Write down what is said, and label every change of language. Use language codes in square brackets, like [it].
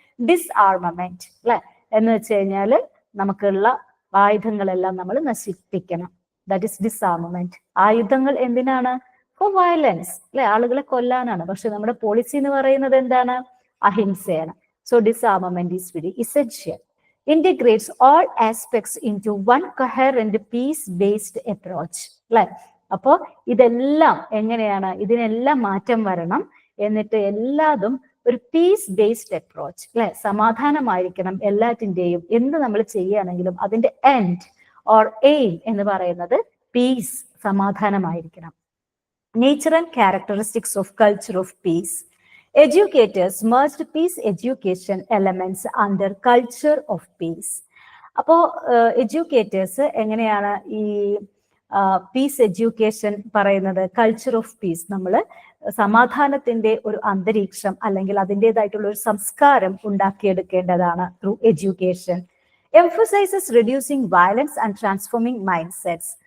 [ml] ഡിസ്ആർമമെന്റ് അല്ലെ, എന്ന് വെച്ച് കഴിഞ്ഞാല് നമുക്കുള്ള ആയുധങ്ങളെല്ലാം നമ്മൾ നശിപ്പിക്കണം. [en] That is disarmament. [ml] ആയുധങ്ങൾ എന്തിനാണ്? [en] for violence [ml] അല്ലെ, ആളുകളെ കൊല്ലാനാണ്. പക്ഷെ നമ്മുടെ പോളിസി എന്ന് പറയുന്നത് എന്താണ്? അഹിംസയാണ്. [en] So disarmament is very essential. Integrates all aspects into one coherent peace-based approach. [ml] അല്ലെ, അപ്പോ ഇതെല്ലാം എങ്ങനെയാണ്? ഇതിനെല്ലാം മാറ്റം വരണം, എന്നിട്ട് എല്ലാതും ഒരു പീസ് ബേസ്ഡ് അപ്രോച്ച് അല്ലെ, സമാധാനമായിരിക്കണം എല്ലാറ്റിന്റെയും. എന്ത് നമ്മൾ ചെയ്യുകയാണെങ്കിലും അതിന്റെ എൻഡ് ഓർ എയിം എന്ന് പറയുന്നത് piece, സമാധാനമായിരിക്കണം. [en] Nature and characteristics of culture of peace. Educators merged peace education elements under culture of peace. [ml] അപ്പോ എഡ്യൂക്കേറ്റേഴ്സ് എങ്ങനെയാണ് ഈ പീസ് എഡ്യൂക്കേഷൻ പറയുന്നത്? കൾച്ചർ ഓഫ് പീസ്, നമ്മൾ സമാധാനത്തിന്റെ ഒരു അന്തരീക്ഷം അല്ലെങ്കിൽ അതിൻ്റെതായിട്ടുള്ള ഒരു സംസ്കാരം ഉണ്ടാക്കിയെടുക്കേണ്ടതാണ് [en] Through education. Emphasizes reducing violence and transforming mindsets.